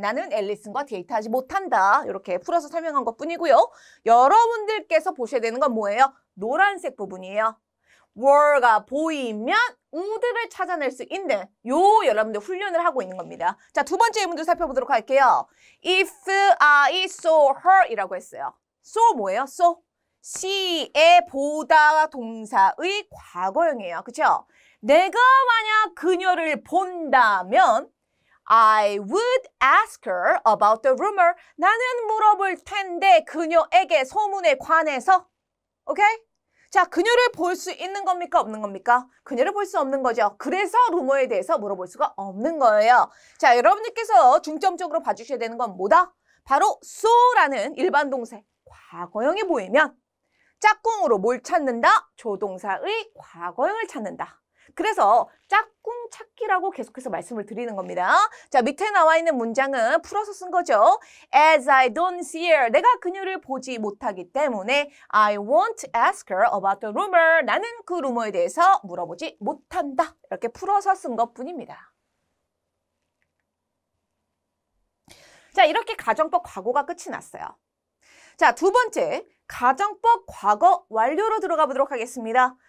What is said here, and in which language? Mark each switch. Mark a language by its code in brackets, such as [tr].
[ko] 나는 앨리슨과 데이트하지 못한다. 이렇게 풀어서 설명한 것뿐이고요. 여러분들께서 보셔야 되는 건 뭐예요? 노란색 부분이에요. were가 보이면 would를 찾아낼 수 있는 요 여러분들 훈련을 하고 있는 겁니다. 자, 두 번째 예문도 살펴보도록 할게요. [en] If I saw her [ko] 이라고 했어요. saw 뭐예요? saw. see의 보다 동사의 과거형이에요. 그쵸? 내가 만약 그녀를 본다면 [en] I would ask her about the rumor. [ko] 나는 물어볼 텐데 그녀에게 소문에 관해서. 오케이? 자, 그녀를 볼 수 있는 겁니까? 없는 겁니까? 그녀를 볼 수 없는 거죠. 그래서 루머에 대해서 물어볼 수가 없는 거예요. 자, 여러분들께서 중점적으로 봐주셔야 되는 건 뭐다? 바로 so라는 일반 동사의 과거형이 보이면 짝꿍으로 뭘 찾는다? 조동사의 과거형을 찾는다. 그래서 짝꿍 찾기라고 계속해서 말씀을 드리는 겁니다. 자, 밑에 나와 있는 문장은 풀어서 쓴 거죠. [en] As I don't see her. [ko] 내가 그녀를 보지 못하기 때문에 [en] I won't ask her about the rumor. [ko] 나는 그 루머에 대해서 물어보지 못한다. 이렇게 풀어서 쓴 것뿐입니다. 자, 이렇게 가정법 과거가 끝이 났어요. 자, 두 번째, 가정법 과거 완료로 들어가 보도록 하겠습니다.